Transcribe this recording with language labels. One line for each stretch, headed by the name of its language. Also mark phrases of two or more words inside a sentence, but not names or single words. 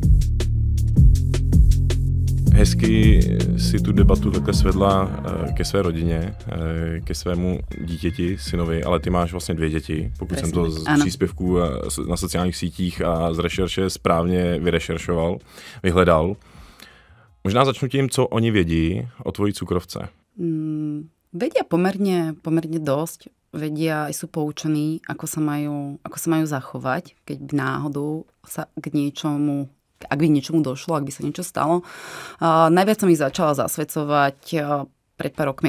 Czech: Hezky si tu debatu takhle svedla ke své rodině, ke svému dítěti, synovi, ale ty máš vlastně 2 děti, pokud jsem to z příspěvků na sociálních sítích a z rešerše správně vyhledal. Možná začnu tím, co oni vědí o tvojí cukrovce.
Slovak: Vedia pomerne dosť. Vedia aj sú poučení, ako sa majú zachovať, keď náhodou sa ak by niečomu došlo, ak by sa niečo stalo. Najviac som ich začala zasvedcovať pred pár rokmi.